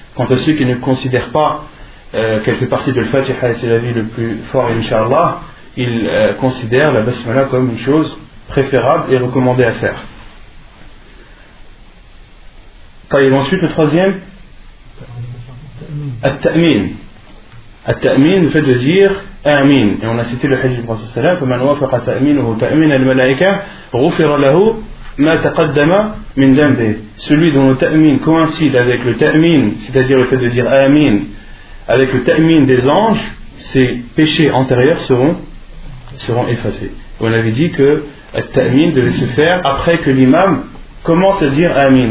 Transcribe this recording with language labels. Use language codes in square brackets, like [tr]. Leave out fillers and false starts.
[fr] Quant à ceux qui ne considèrent pas qu'elle fait partie de Fatiha et c'est la vie le plus fort, inshallah, ils considèrent la basmala comme une chose préférable et recommandée à faire. [ar] طيب [fr] ensuite le troisième التأمين التأمين le fait de dire آمين. Et on a cité le hadith du Prophète [ar] صلى الله عليه وسلم فمن وافق تأمينه تأمين الملائكة غفر له ما تقدم من ذنبه. [fr] Celui dont le تأمين coïncide avec le تأمين, c'est-à-dire le fait de dire آمين, avec le تأمين des anges, ses péchés antérieurs seront effacés. On avait dit que التأمين devait se faire après que l'imam commence à dire Amin.